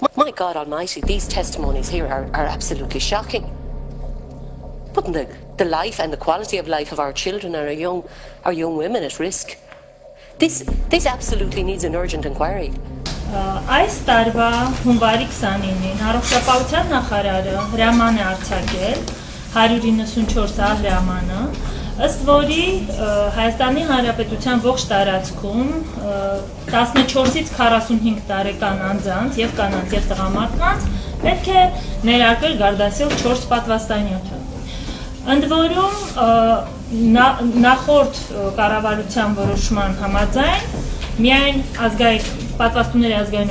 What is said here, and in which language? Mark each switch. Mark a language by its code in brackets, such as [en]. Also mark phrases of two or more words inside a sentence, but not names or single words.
[en] my God Almighty, these testimonies here are absolutely shocking. Putting the life and the quality of life of our children and our young women at risk. This absolutely needs an urgent inquiry. [hy] Այս տարվա հունվարի 29-ին առողջապահության նախարարը հրաման է արձակել 194-ա հրամանը, ըստ որի Հայաստանի Հանրապետության ողջ տարածքում 14-ից 45 տարեկան անձանց եւ կանանց եւ տղամարդկանց պետք է ներարկել Gardasil 4 պատվաստանյութը։ Ընդ որում նախորդ կառավարության որոշման համաձայն միայն պատվաստումների ազգային